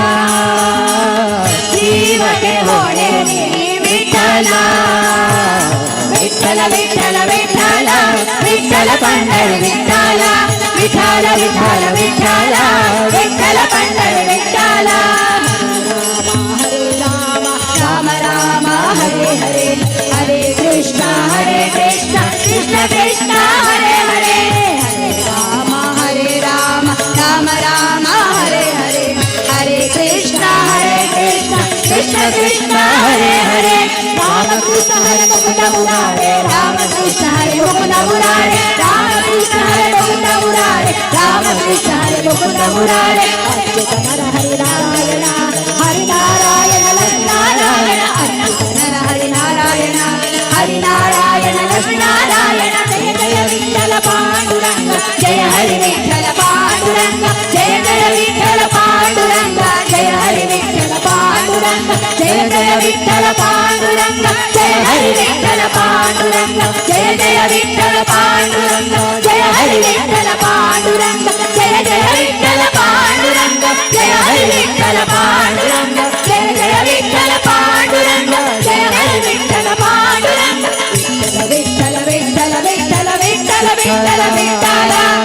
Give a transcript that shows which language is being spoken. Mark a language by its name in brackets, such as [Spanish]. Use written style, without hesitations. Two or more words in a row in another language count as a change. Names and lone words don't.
[Kannada] ಜೀವಕ್ಕೆ ಹೊಡೆ ವಿಠಲ ವಿಠಲ ವಿಠಲ ವಿಠಲ ವಿಠಲ ಪಂಡರಿ ವಿಠಲ ವಿಠಲ ವಿಠಲ ವಿಠಲ ವಿಠಲ ಪಂಡರಿ ವಿಠಲ [Sanskrit] ರಾಮ ರಾಮ ಹರೇ ಹರೇ ಹರೇ ಕೃಷ್ಣ ಕೃಷ್ಣ ಕೃಷ್ಣ ಹರೇ ಹರೇ ಹರೇ ರಾಮ ರಾಮ ರಾಮ ಹರೇ ಹರೇ ಹರೇ ಕೃಷ್ಣ ಕೃಷ್ಣ ಕೃಷ್ಣ ಹರೇ ಹರೇ ರಾಮಕೃಷ್ಣ ಹರೇ ಮುಕುಂದ ಮುರಾರೇ ರಾಮಕೃಷ್ಣ ಹರೇ ಮುಕುಂದ ಮುರಾರೇ ರಾಮಕೃಷ್ಣ ಹರೇ ಮುಕುಂದ ಮುರಾರೇ ರಾಮಕೃಷ್ಣ ಹರೇ ಮುಕುಂದ ಮುರಾರೇ ಅಚ್ಯುತನರ ಹರಿನಾರಾಯಣ ಹರಿನಾರಾಯಣ ಲಕ್ಷ್ಮೀನಾರಾಯಣ ಅಚ್ಯುತನರ ಹರಿನಾರಾಯಣ ಹರಿನಾರಾಯಣ ಲಕ್ಷ್ಮೀನಾರಾಯಣ ಜಯ ಜಯ ವಿಠಲ ಪಾಂಡುರಂಗ ಜಯ ಹರಿ ವಿಠಲ ಪಾಂಡುರಂಗ ಜಯ ಜಯ ವಿಠಲ ಪಾಂಡುರಂಗ ಜಯ ಹರಿ ವಿಠಲ ಪಾಂಡುರಂಗ ಜಯ ಜಯ ವಿಠಲ ಪಾಂಡುರಂಗ ಜಯ ಹರಿ ವಿಠಲ ಪಾಂಡುರಂಗ ಜಯ ಜಯ ವಿಠಲ ಪಾಂಡುರಂಗ ಜಯ ಹರಿ ವಿಠಲ ಪಾಂಡುರಂಗ ಜಯ ಜಯ ವಿಠಲ ಪಾಂಡುರಂಗ ಜಯ ಹರಿ ವಿಠಲ ಪಾಂಡುರಂಗ ಜಯ ಜಯ ವಿಠಲ ಪಾಂಡುರಂಗ ಜಯ ಹರಿ ವಿಠಲ ಪಾಂಡುರಂಗ ವಿಠಲ ವಿಠಲ ವಿಠಲ ವಿಠಲ ವಿಠಲ ವಿಠಲ ವಿಠಲ